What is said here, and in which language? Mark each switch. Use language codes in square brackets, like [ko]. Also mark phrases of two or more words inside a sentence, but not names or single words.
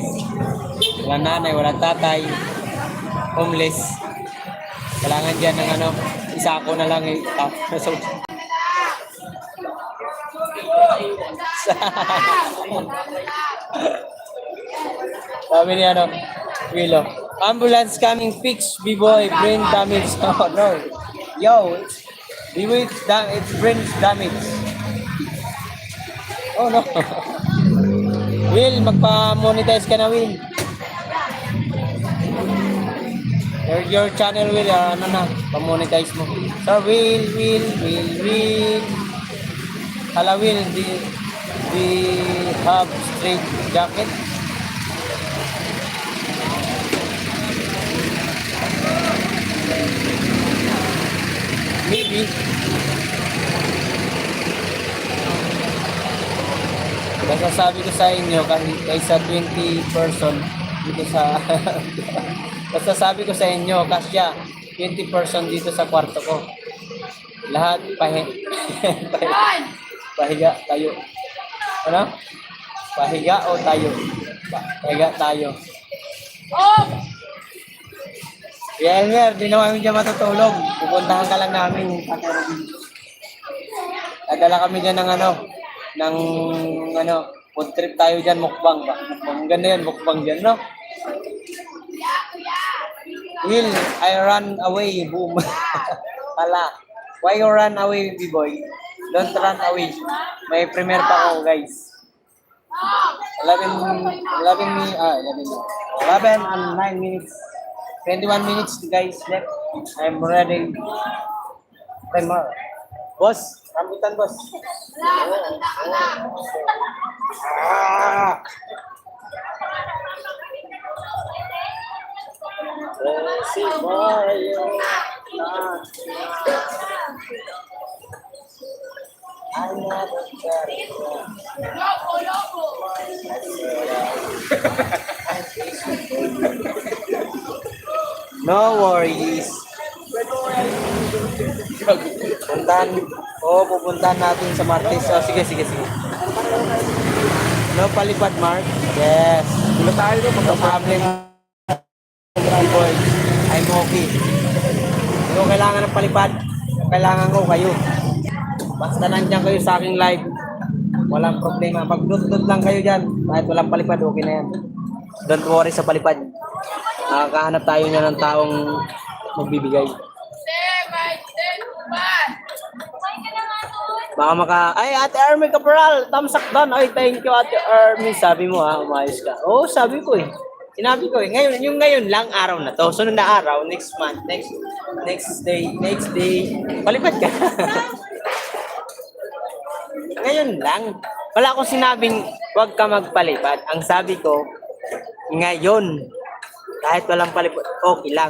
[tl] Wala nanay, wala tatay. Homeless. Kailangan dyan ng isa ako na lang Sabi ni Willow. [en] Ambulance coming, fix B-boy, brain damage. Oh no. Yo, it's brain damage. Oh no. Will, [tl] magpa-monetize ka na, Will. [en] Your channel, Will, [tl] pa-monetize mo. Sir, Will. [en] Hala, Will, we have straight jacket. Maybe. [tl] Basta sabi ko sa inyo, kaysa 20 person dito sa... Basta sabi ko sa inyo, kasya 20 person dito sa kwarto ko. Lahat pahiga tayo. Ano? Pahiga o tayo? Pahiga tayo. Oh! Yeah, Elmer, di na kami dyan matutulog. Pupuntahan ka lang namin. Nadala kami dyan ng [en] Food trip [tl] tayo dyan, mukbang ba? Mukbang ganda yan, mukbang dyan, no? [en] Will, I run away, boom. Pala. Why you run away, B-boy? Don't run away. [tl] May premiere pa ako, guys. [en] 11 and 9 minutes. 21 minutes, guys, left. I'm ready. Timer. Boss, rambutan, boss. Ah! I never got it. No worries. [tl] Pupuntahan natin sa Martes. Oh, sige. No palipad, Mark? [en] Yes. No problem. Boy, I'm okay. [tl] Hindi ko kailangan ng palipad. Kailangan ko kayo. Basta nandiyan kayo sa aking live, walang problema. Mag-dot lang kayo dyan. Kahit walang palipad, okay na yan. [en] Don't worry [tl] sa palipad. Nakakahanap tayo niya ng taong magbibigay. Baka ay, Ate Army Capral, [en] thumbs up down. Ay, thank you, [tl] Ate Army. Sabi mo ha, umayos ka. Oo, sabi ko eh. Sinabi ko eh. Ngayon, yung ngayon lang, araw na to. Sunod na araw, [en] next month, next day, [tl] palipad ka. Ngayon lang. Wala akong sinabing huwag ka magpalipad. Ang sabi ko, ngayon, kahit walang palipad, okay lang.